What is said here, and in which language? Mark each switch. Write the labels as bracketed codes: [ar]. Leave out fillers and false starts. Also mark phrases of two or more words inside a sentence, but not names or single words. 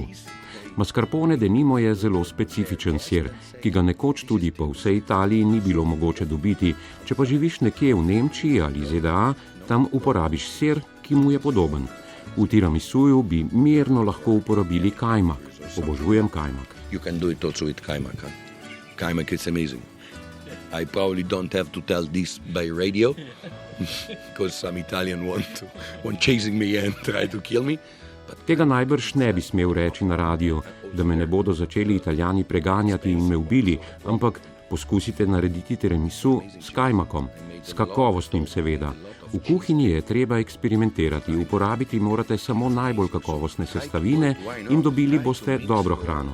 [sl] Mascarpone denimo je zelo specifičen sir, ki ga nekoč tudi po vsej Italiji ni bilo mogoče dobiti. Če pa živiš nekje v Nemčiji ali ZDA, tam uporabiš sir, ki mu je podoben. V tiramisuju bi mirno lahko uporabili kajmak. Obožujem kajmak. [en] You can do it also with kajmak. Kajmak is amazing. I probably don't have to tell this by radio, because some Italian want chasing me and try to kill me. [sl] Tega najbrž ne bi smel reči na radiju, da me ne bodo začeli Italijani preganjati in me ubili, ampak poskusite narediti tiramisu s kajmakom, s kakovostnim seveda. V kuhinji je treba eksperimentirati, uporabiti morate samo najbolj kakovostne sestavine in dobili boste dobro hrano.